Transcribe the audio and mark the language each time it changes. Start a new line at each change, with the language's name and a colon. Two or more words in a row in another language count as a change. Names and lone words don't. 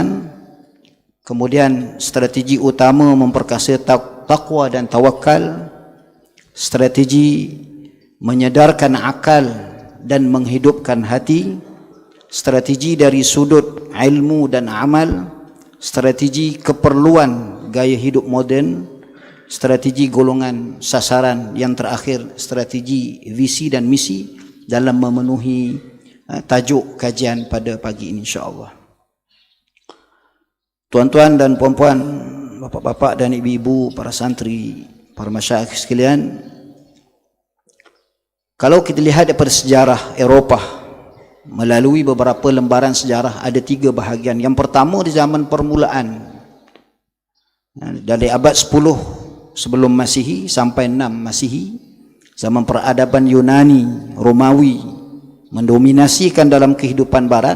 Malay: kemudian strategi utama memperkasa taqwa dan tawakal, strategi menyedarkan akal dan menghidupkan hati, strategi dari sudut ilmu dan amal, strategi keperluan gaya hidup moden, strategi golongan sasaran, yang terakhir strategi visi dan misi dalam memenuhi tajuk kajian pada pagi ini
Arabic: إن شاء الله.
Malay: Tuan-tuan dan puan-puan, bapak-bapak dan ibu-ibu, para santri, para masyayikh sekalian, kalau kita lihat daripada sejarah Eropah melalui beberapa lembaran sejarah, ada 3 bahagian. Yang pertama di zaman permulaan, dari abad 10 sebelum Masihi sampai 6 Masihi, zaman peradaban Yunani, Romawi mendominasikan dalam kehidupan barat.